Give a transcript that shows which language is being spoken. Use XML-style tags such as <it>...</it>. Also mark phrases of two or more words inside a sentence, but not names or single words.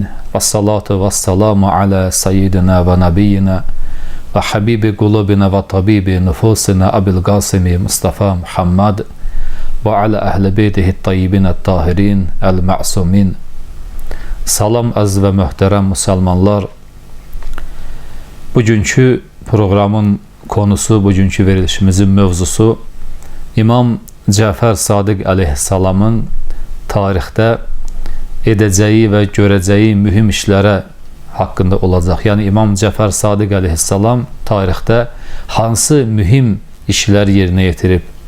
<ar>والصلاة والسلام على سيدنا ونبينا وحبيب قلوبنا وطبيب نفوسنا أبي القاسم مصطفى محمد وعلى أهل بيته الطيبين الطاهرين المعصومين.</ar> <tr>Salam az ve muhterem Müslümanlar. Bugünkü programın konusu,</tr> <az>bugünkü verilişimizin mövzusu İmam Cəfər Sadiq əleyhissalamın tarixdə edəcəyi və görəcəyi mühüm işlərə haqqında olacaq. Yəni İmam Cəfər Sadiq əleyhissalam tarixdə hansı mühüm işlər yerinə yetirib?</az>